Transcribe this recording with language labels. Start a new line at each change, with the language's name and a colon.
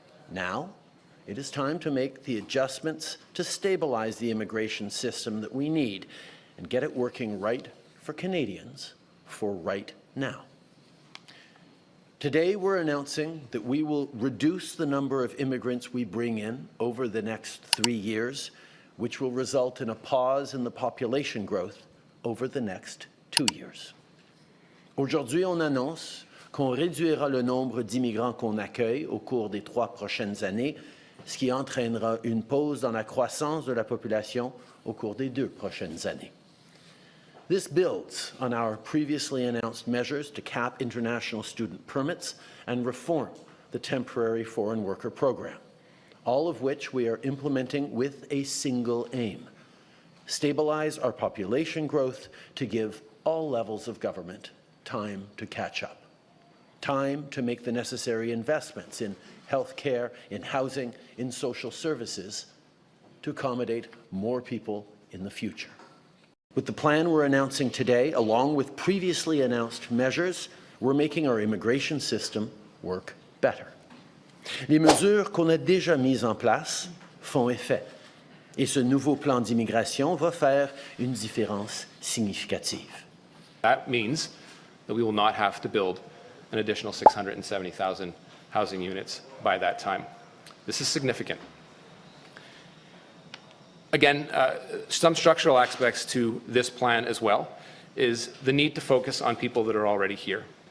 English: Now, it is time to make the adjustments to stabilize the immigration system that we need and get it working right for Canadians for right now. Today, we're announcing that we will reduce the number of immigrants we bring in over the next 3 years, which will result in a pause in the population growth over the next 2 years.
French: Aujourd'hui, on annonce qu'on réduira le nombre d'immigrants qu'on accueille au cours des 3 prochaines années, ce qui entraînera une pause dans la croissance de la population au cours des 2 prochaines années.
English: This builds on our previously announced measures to cap international student permits and reform the temporary foreign worker program, all of which we are implementing with a single aim: stabilize our population growth to give all levels of government time to catch up, time to make the necessary investments in health care, in housing, in social services to accommodate more people in the future. With the plan we're announcing today, along with previously announced measures, we're making our immigration system work better.
French: Les mesures qu'on a déjà mises en place font effet, et ce nouveau plan d'immigration va faire une différence significative.
English: That means that we will not have to build an additional 670,000 housing units by that time. This is significant. Again, some structural aspects to this plan as well is the need to focus on people that are already here.